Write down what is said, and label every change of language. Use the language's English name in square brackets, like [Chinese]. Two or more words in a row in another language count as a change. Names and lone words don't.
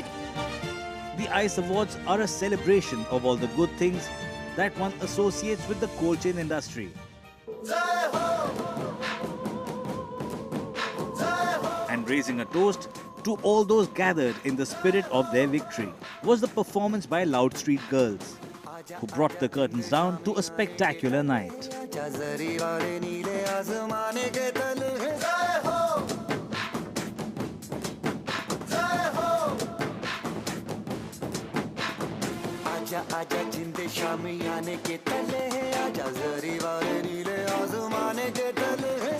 [English] The ICE Awards are a celebration of all the good things that one associates with the cold chain industry. And raising a toast to all those gathered in the spirit of their victory was the performance by Loud Street Girls. who brought the curtains down to a spectacular night. [Hindi] आजा आजा जिंदे शामी आने के तले आजा जरी वाले नीले आसमाने के तले